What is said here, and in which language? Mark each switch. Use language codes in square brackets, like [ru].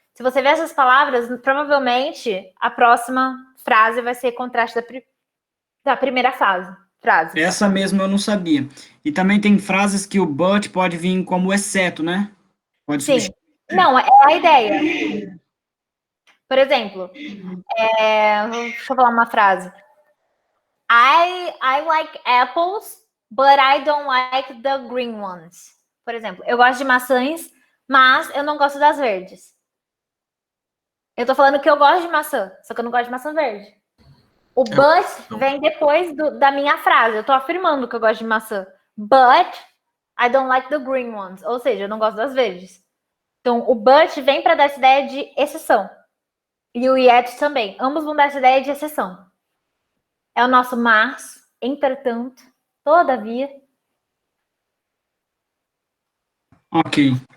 [pt] Se você ver essas palavras, provavelmente a próxima frase vai ser contraste da primeira frase. Essa mesmo eu não sabia. E também tem frases que o but pode vir como exceto, né? Pode Sim. Não, é a ideia. Por exemplo, deixa eu falar uma frase. [en] I like apples, but I don't like the green ones. [pt] Por exemplo, eu gosto de maçãs, mas eu não gosto das verdes. Eu tô falando que eu gosto de maçã, só que eu não gosto de maçã verde. O but vem depois da minha frase. Eu tô afirmando que eu gosto de maçã. [en] But I don't like the green ones. [pt] Ou seja, eu não gosto das verdes. Então, o but vem para dar essa ideia de exceção. E o yet também. Ambos vão dar essa ideia de exceção. É o nosso mas, entretanto, todavia. Ok.